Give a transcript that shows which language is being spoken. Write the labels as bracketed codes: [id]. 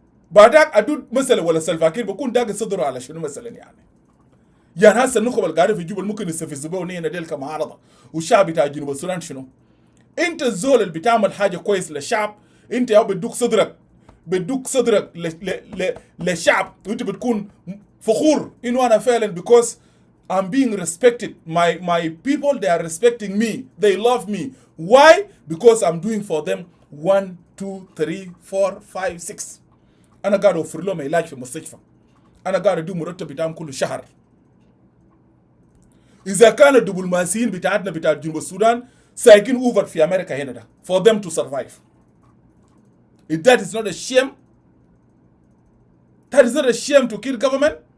[ar] بعدك ادود مثلا ولا سلفاكير بكون داق صدره على شنو مثلا يعني هسه النخب القاعده في جوبا ممكن يستفزوا نينا ديل كمعارضه والشعب بتاع جنوب السودان شنو؟ انت الزول اللي بتعمل حاجه كويس للشعب انت يا بدوك صدرك للشعب وانت بتكون فخور انه انا فعلا [en] because I'm being respected. My people, they are respecting me. They love me. Why? Because I'm doing for them 1 2 3 4 5 6. [ar] انا قاعد اوفر لهم علاج في المستشفى. انا قاعد ادي مرتب بتاعهم كل شهر. اذا كان الدبلوماسيين بتاعتنا بتاع جنوب السودان سايقين اوفر في امريكا هنا ده [en] for them to survive. If that is not a shame, that is not a shame to kill government.